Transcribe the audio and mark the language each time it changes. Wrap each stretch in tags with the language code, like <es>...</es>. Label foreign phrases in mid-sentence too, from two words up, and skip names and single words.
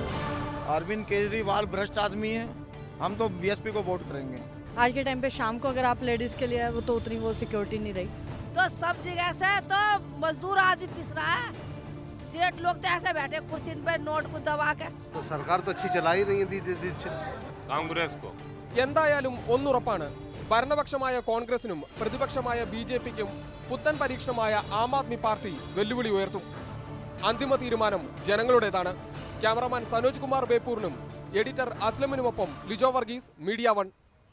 <hi>अरविंद केजरीवाल भ्रष्ट आदमी है, हम तो बीएसपी को वोट करेंगे। आज के टाइम पे शाम को अगर आप लेडीज के लिए वो तो उतनी वो सिक्योरिटी नहीं रही। तो सब जगह से तो मजदूर आदमी पिस रहा है, सेठ लोग तो ऐसे बैठे कुर्सी पे नोट को दबा के। तो सरकार तो अच्छी चला ही रही है कांग्रेस को।</hi> <ml>എന്തായാലും ഒന്നുറപ്പാണ്, ഭരണപക്ഷമായ കോൺഗ്രസിനും പ്രതിപക്ഷമായ ബിജെപിക്കും പുത്തൻ പരീക്ഷണമായ ആം ആദ്മി പാർട്ടി വെല്ലുവിളി ഉയർത്തും. അന്തിമ തീരുമാനം ജനങ്ങളുടേതാണ്. ക്യാമറമാൻ സനോജ് കുമാർ ബേപ്പൂരിനും എഡിറ്റർ അസ്ലമിനുമൊപ്പം ലിജോ വർഗീസ്, മീഡിയ 1.</ml>